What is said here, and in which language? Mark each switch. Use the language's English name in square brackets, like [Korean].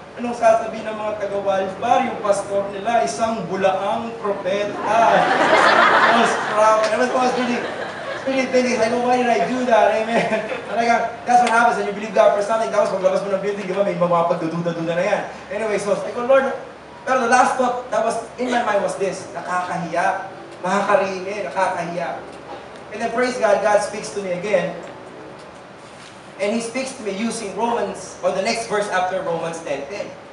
[Filipino] Anong sasabihin ng mga taga-Wildfire? Yung pastor nila, isang bulaang propeta. [English] Was proud. I was really thinking, like, oh, why did I do that? Amen. That's what happens when you believe God for something. [Filipino] Tapos paglabas mo ng building, di ba, may mga pagdududa-duda na yan. [English] Anyway, so I go, Lord, pero the last thought that was in my mind was this, [Filipino] nakakahiya, makakarini, nakakahiya. [English] And then praise God, God speaks to me again. And He speaks to me using Romans, or the next verse after Romans 10:10.